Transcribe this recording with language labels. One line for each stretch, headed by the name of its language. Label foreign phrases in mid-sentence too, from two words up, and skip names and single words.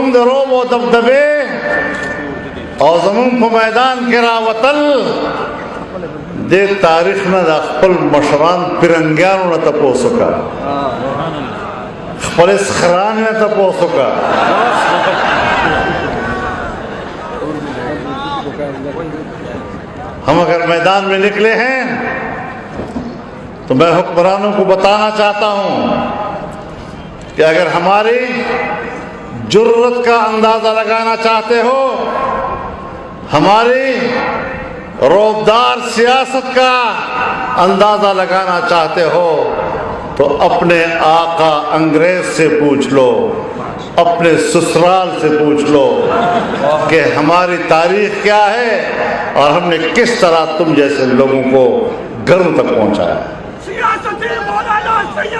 Pashto: د روب او دبدبې او زمونږ په میدان کې راوتل دې تاریخ نه د خپل مشران پیرنګیانو نه تپوس وکړه، خپل اسخران نه تپوس وکړه.
Urdu: ہم اگر میدان میں نکلے ہیں تو میں حکمرانوں کو بتانا چاہتا ہوں کہ اگر ہماری جرأت کا اندازہ لگانا چاہتے ہو، ہماری رعب دار سیاست کا اندازہ لگانا چاہتے ہو، تو اپنے آقا انگریز سے پوچھ لو، اپنے سسرال سے پوچھ لو کہ ہماری تاریخ کیا ہے اور ہم نے کس طرح تم جیسے لوگوں کو گھروں تک پہنچایا.